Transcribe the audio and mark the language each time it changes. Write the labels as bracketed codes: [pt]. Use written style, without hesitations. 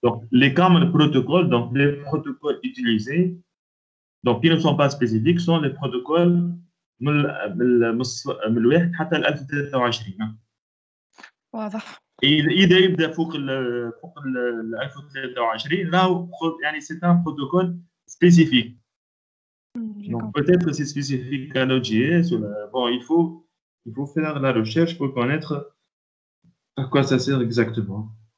[fr] Donc, les common protocoles, donc les protocoles utilisés, donc qui ne sont pas spécifiques, sont les protocoles [ar] من الواحد حتى ال 1023. واضح. إذا يبدأ فوق ال 1023 راهو يعني [fr] c'est un protocole spécifique. Donc peut-être que c'est spécifique à Node.js. Bon, il faut faire la recherche pour connaître à quoi ça sert exactement.